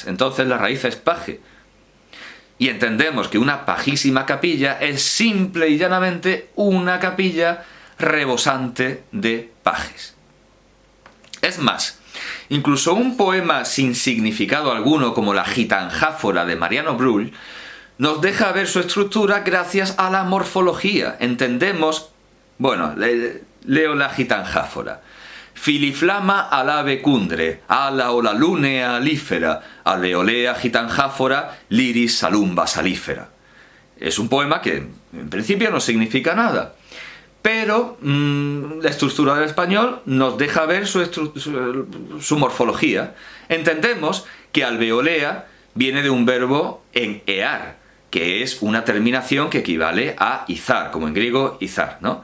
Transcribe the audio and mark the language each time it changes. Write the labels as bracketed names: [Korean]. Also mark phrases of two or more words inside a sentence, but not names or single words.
[Spanish] Entonces la raíz es paje. Y entendemos que una pajísima capilla es simple y llanamente una capilla rebosante de pajes. Es más, incluso un poema sin significado alguno como la Gitanjáfora de Mariano Brull nos deja ver su estructura gracias a la morfología. Entendemos, bueno, leo la Gitanjáfora. Filiflama alabe cundre, ala o la lunea alífera, alveolea gitanjáfora, liris salumba salífera. Es un poema que en principio no significa nada, pero la estructura del español nos deja ver su morfología. Entendemos que alveolea viene de un verbo en ear, que es una terminación que equivale a izar, como en griego izar, ¿no?